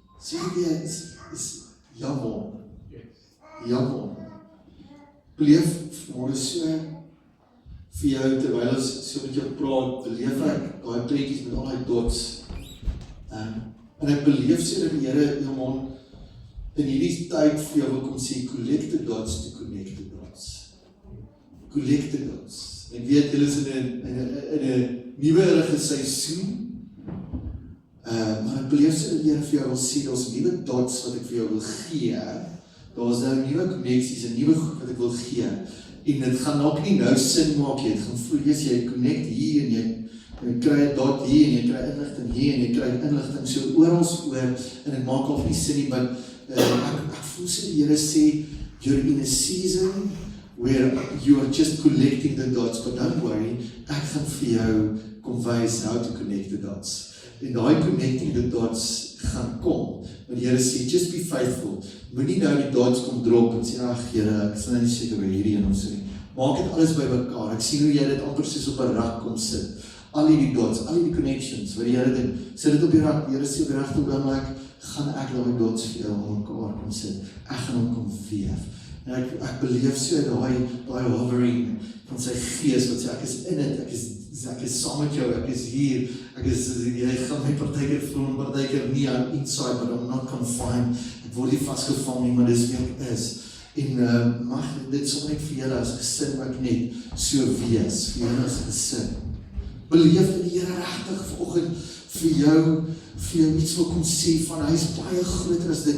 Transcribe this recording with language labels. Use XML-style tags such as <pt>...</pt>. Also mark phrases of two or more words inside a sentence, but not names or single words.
<af>Sê jy, is jammer. Jammer. Beleef môre so vir jou, terwyl ons so met jou praat, beleef ek daai prentjies met al die dots. En ek beleef so dat die Here in hierdie tyd vir jou wil kom sê,</af> <en>collect the dots to connect the dots. Collect the dots.</en> <af>Ek weet, julle is in 'n nuwerige seisoen, maar ek beleef so dat die Here vir jou wil sê, daar's nuwe dots wat ek vir jou wil gee, daar's nou nuwe connecties en nuwe goed wat ek wil gee, en dit gaan dalk nie nou sin maak, jy gaan voel, jy connect hier, en jy kry 'n dot hier, en jy kry inligting hier, en jy kry inligting so oor, en dit maak al nie sin nie, maar ek voel so die Here sê,</af> <en>you're in a season where you are just collecting the dots, but don't worry,</en> <af>ek gaan vir jou kom wys</af> <en>how to connect the dots.</en> <af>En daai</af> <en>connecting the dots</en> <af>gaan kom, want die Here sê,</af> <en>just be faithful,</en> <af>moenie nou die dots kom drop en sê, ag Here, ek is nou nie seker oor hierdie en ons nie. Maak dit alles by mekaar. Ek sien hoe jy dit amper soos op 'n rak kom sit. Al die dots, al die connections, wat die Here doen, sit dit op die rak, die Here sê op die regte oomblik, gaan ek daai dots vir jou op mekaar kom sit. Ek gaan hom kom weef. En ek beleef so daai hovering van sy gees, wat sê, ek is in dit, ek is saam met jou, ek is hier, jy gaan my partykeer voel, en partykeer nie,</af> <en>I'm inside, but I'm not confined,</en> <af>ek word nie vastgevang nie, maar dis wie ek is. En mag dit sommer net vir julle as gesin ook net so wees, vir julle as gesin. Beleef dat die Here regtig vanoggend vir jou iets wil kom sê van, hy is baie groter as dit.</af>